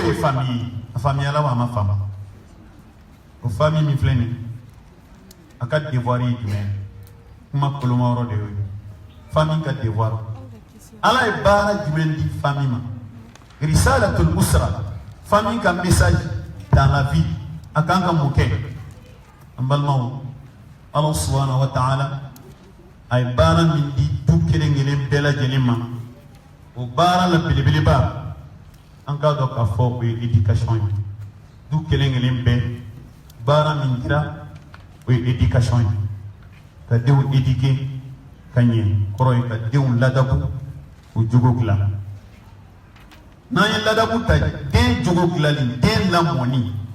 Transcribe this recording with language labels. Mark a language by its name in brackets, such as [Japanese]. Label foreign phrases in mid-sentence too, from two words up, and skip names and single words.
[Bambara] ye famille ye a faamuyala wa a ma faamu o famille min filɛ nin a ka devoir ye jumɛn ye kuma koloma yɔrɔ de y'o ye famille ka devoir Ala ye baara jumɛn di famille ma [Arabic] رسالة الأسرة [Bambara] famille ka message [French] dans la vie [Bambara] a kan ka mun kɛ an balimaw [Arabic] الله سبحانه وتعالى [Bambara] a ye baara min di du kelen kelen bɛɛ lajɛlen ma o baara la belebeleba an k'a dɔn k'a fɔ o ye éducation ye du kelen kelen bɛɛ baara min dira o ye éducation ye ka denw éduquer ka ɲɛ kɔrɔ ye ka denw ladabu o jogo dilan n'an ye ladabu ta den jogo dilanli den lamɔni